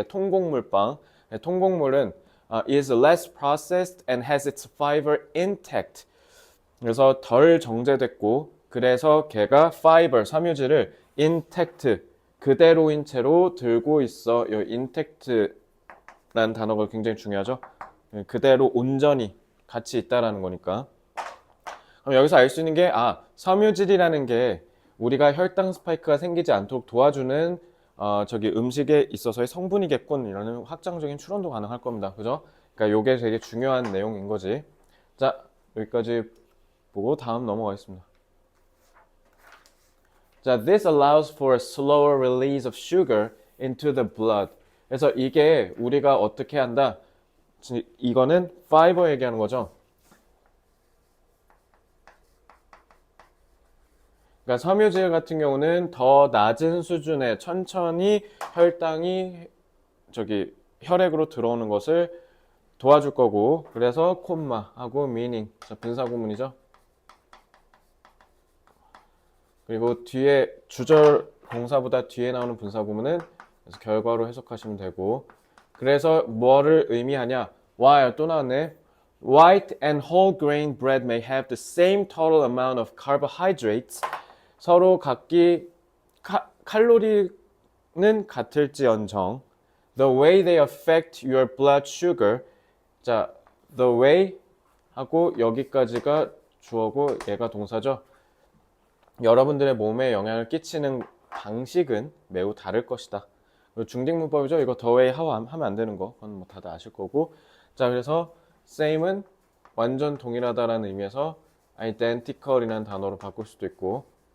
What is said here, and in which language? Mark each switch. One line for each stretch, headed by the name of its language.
Korean: 통곡물빵.
English: 통곡물은 is less processed and has its fiber intact.
Korean: 그래서 덜 정제됐고, 그래서 걔가 fiber 섬유질을 intact 그대로인 채로 들고 있어. 이 intact라는 단어가 굉장히 중요하죠. 그대로 온전히 같이 있다라는 거니까. 그럼 여기서 알 수 있는 게, 섬유질이라는 게 우리가 혈당 스파이크가 생기지 않도록 도와주는 저기 음식에 있어서의 성분이겠군, 이라는 확장적인 추론도 가능할 겁니다. 그죠? 그러니까 요게 되게 중요한 내용인 거지. 자, 여기까지 보고 다음 넘어가겠습니다.
English: 자, this allows for a slower release of sugar into the blood.
Korean: 그래서 이게 우리가 어떻게 한다? 이거는 파이버 얘기하는 거죠. 그러니까 섬유질 같은 경우는 더 낮은 수준의 천천히 혈당이 저기 혈액으로 들어오는 것을 도와줄 거고, 그래서 콤마하고 meaning, 분사구문이죠. 그리고 뒤에 주절 동사보다 뒤에 나오는 분사구문은 그래서 결과로 해석하시면 되고, 그래서 뭐를 의미하냐? while 또 나왔네.
English: White and whole grain bread may have the same total amount of carbohydrates.
Korean: 서로 각기 칼로리는 같을지언정
English: the way they affect your blood sugar.
Korean: 자,
English: the way
Korean: 하고 여기까지가 주어고 얘가 동사죠. 여러분들의 몸에 영향을 끼치는 방식은 매우 다를 것이다. 중딩문법이죠. 이거
English: the way
Korean: 하면 안 되는 거, 그건 뭐 다들 아실 거고. 자, 그래서 same은 완전 동일하다라는 의미에서 identical이라는 단어로 바꿀 수도 있고.